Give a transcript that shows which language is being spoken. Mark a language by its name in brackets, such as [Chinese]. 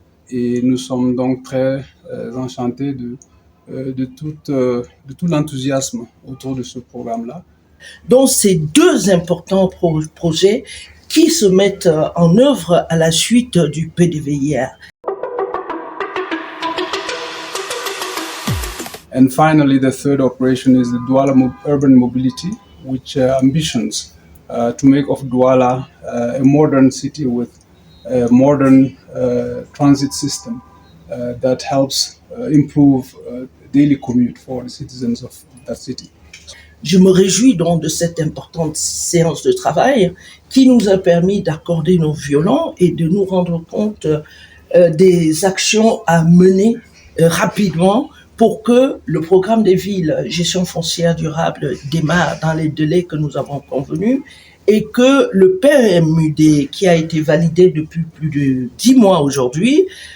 [French] Et nous sommes donc très enchantés de tout l'enthousiasme autour de ce programme-là. Donc, ces deux importants projets qui se mettent en œuvre à la suite du PDVIR. [English] And finally, the third operation is the Douala Urban Mobility, which ambitions to make of Douala a modern city with a modern transit system that helps improve daily commute for the citizens of that city. [French] Je me réjouis donc de cette importante séance de travail qui nous a permis d'accorder nos violons et de nous rendre compte des actions à mener rapidement pour que le programme des villes gestion foncière durable démarre dans les délais que nous avons convenus et que le PMUD, qui a été validé depuis plus de 10 mois aujourd'hui,